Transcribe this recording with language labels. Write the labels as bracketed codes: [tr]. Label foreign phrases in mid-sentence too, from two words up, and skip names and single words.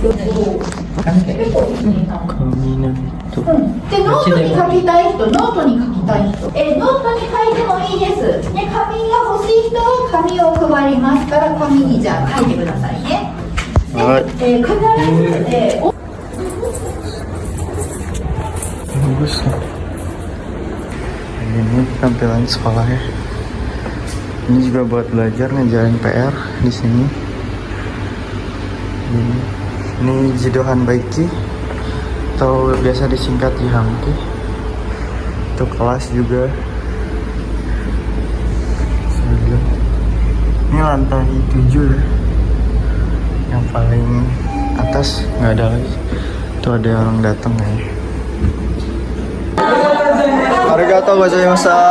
[ja] で、ノートに書きたい人、ノートに書きたい人、ノートに書いてもいいです。で、紙が欲しい人は紙を配りますから、紙にじゃあ書いてくださいね。で、必ず、 [id] Bagus ya. Ini tampilan sekolah ya. Ini juga buat belajar, ngejalan PR di sini. Ini Jidohan Baiki atau biasa disingkat Jihangki. Itu kelas juga. Ini lantai 7 ya. Yang paling atas nggak ada lagi. Itu ada orang datang ya. [ja] ありがとうございました.